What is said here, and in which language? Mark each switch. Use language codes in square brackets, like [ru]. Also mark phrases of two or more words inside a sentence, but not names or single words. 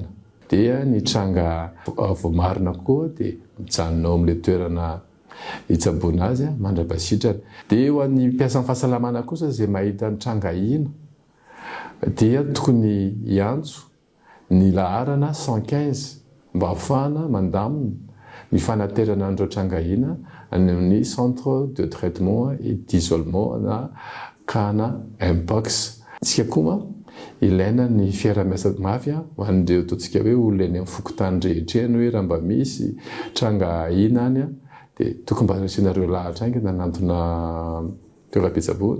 [mg] Dia ny tranga voamarina koa dia mijanona ao amin'ilay toerana hitsaboana azy mandrapasitrana. Dia eo an'ny mpiasan'ny fahasalamana kosa izay mahita ny tranga ahina dia tokony hiantso ny laharana 115 mba ahafahana mandamina ny fanaterana an'ireo tranga ahina any amin'ny [fr] centre de traitement et d'isolement [mg] na CANA Mpox. Tsika koa ilaina ny fiara-miasa mafy ho an'ireo ataontsika hoe olona eny amin'ny fokotany rehetra hoe raha mba misy tranga ahina any dia tokony mba asianareo lahatra aingana nanantona toeram-pitsaboana.